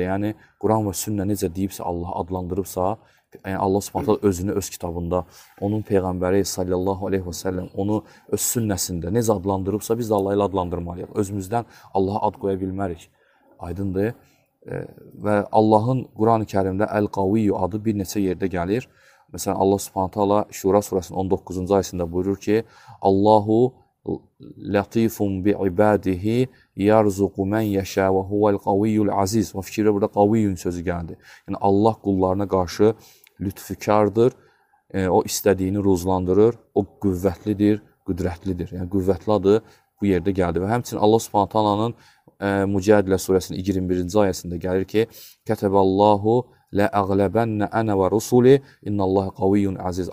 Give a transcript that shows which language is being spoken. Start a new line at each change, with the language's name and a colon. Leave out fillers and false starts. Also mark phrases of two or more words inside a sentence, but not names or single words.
Azerbaijani: Yəni, Quran və sünnə necə deyibsə, Allah adlandırıbsa, yəni Allah Subhanahu özünü öz kitabında, onun Peyğəmbəri
Arabic: صلى الله عليه وسلم
Azerbaijani: onu öz sünnəsində necə adlandırıbsa, biz də Allah ilə adlandırmalıyıq. Özümüzdən Allaha ad qoya bilmərik. Aydındır. Və Allahın Quran-ı Kərimdə Əl-Qaviyyu adı bir neçə yerdə gəlir. Məsələn, Allah Subhanahu Şura surəsinin 19-cu ayəsində buyurur ki,
Arabic: الله لطيف بعباده يرزق من يشاء وهو القوي العزيز.
Azerbaijani: Və fikirdə burada qaviyyun sözü gəldi. Yəni Allah qullarına qarşı lütfükardır. O istədiyini ruzlandırır. O qüvvətlidir, qüdrətlidir. Yəni qüvvətli adı bu yerdə gəldi. Və həmçinin Allah Subhanahu taalanın Mücadilə surəsinin 21-ci ayəsində gəlir ki,
Arabic: كتب الله لأغلبن أنا ورسلي إن الله قوي عزيز.